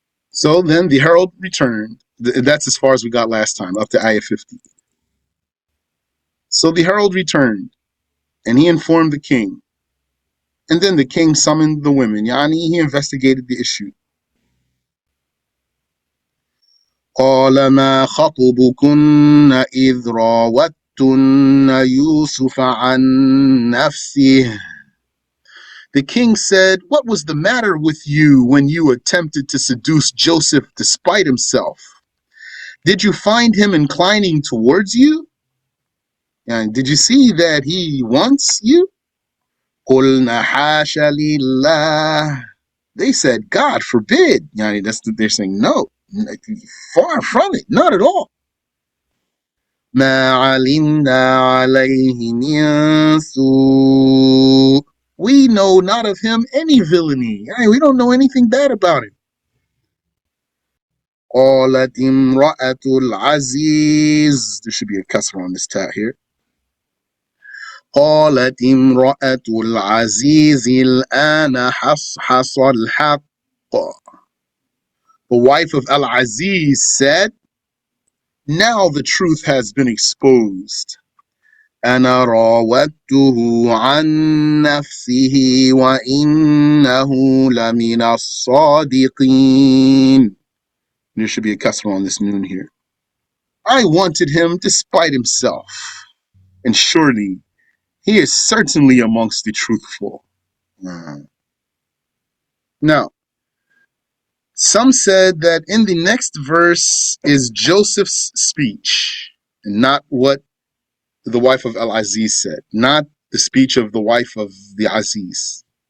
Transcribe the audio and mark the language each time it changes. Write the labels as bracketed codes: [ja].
[en] So then the herald returned. That's as far as we got last time, up to ayah 50. So the herald returned, and he informed the king. And then the king summoned the women. Yani, he investigated the issue. [ar] قال ما خطبكن إذ راوتن يوسف عن نفسه. [en] The king said, what was the matter with you when you attempted to seduce Joseph despite himself? Did you find him inclining towards you? And did you see that he wants you? قُلْنَا حَاشَ لِلَّهِ. They said, God forbid. Yani, that's what they're saying. No, far from it, not at all. مَا عَلِمْنَا عَلَيْهِ مِن سُوءٍ. We know not of him any villainy. We don't know anything bad about him. [ar] قالت امرأة العزيز. [en] There should be a kasra on this tat here. [ar] قالت امرأة العزيز الآن حصحص الحق. [en] The wife of Al-Aziz said, now the truth has been exposed. [ar] أنا راودته عن نفسه وإنه لمن الصادقين. [en] There should be a kasra on this noon here. I wanted him despite himself, and surely he is certainly amongst the truthful. Now, some said that in the next verse is Joseph's speech, and not what the wife of Al-Aziz said, not the speech of the wife of the Aziz.